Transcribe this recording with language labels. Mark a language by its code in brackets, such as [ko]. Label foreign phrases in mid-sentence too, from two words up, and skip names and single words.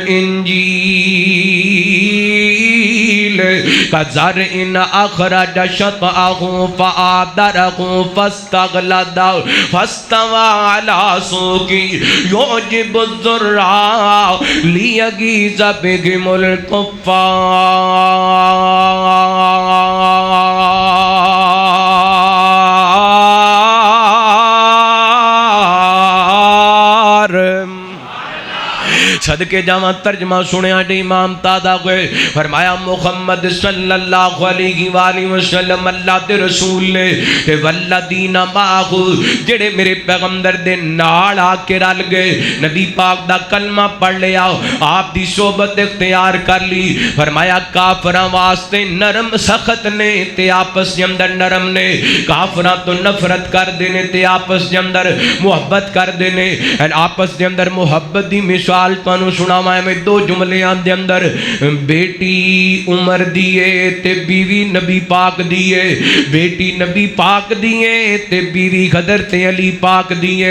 [ar] الانجیل کزرع اخرج شطأہ فآزرہ فاستغلظ فاستوى على سوقه يعجب الزراع ليغيظ بهم الكفار. [pa] صدقے جاواں ترجمہ سنیا دے امام تازہ ہوئے فرمایا محمد [ar] صلی اللہ علیہ وآلہ وسلم [pa] اللہ دے رسول نے تے [ar] والذین معہ [pa] جڑے میرے پیغمبر دے نال آ کے رل گئے نبی پاک دا کلمہ پڑھ لیا آپ دی صحبت اختیار کر لی. فرمایا کافراں واسطے نرم سخت نے تے آپس دے اندر نرم نے. کافراں تو نفرت کر دینے تے آپس دے اندر محبت کر دینے. آپس دے اندر محبت دی مثال تانوں سناواں میں دو جملیاں دے اندر. بیٹی عمر دیے تے بیوی نبی پاک دیے. بیٹی نبی پاک دیے تے بیوی حضرت علی پاک دیے.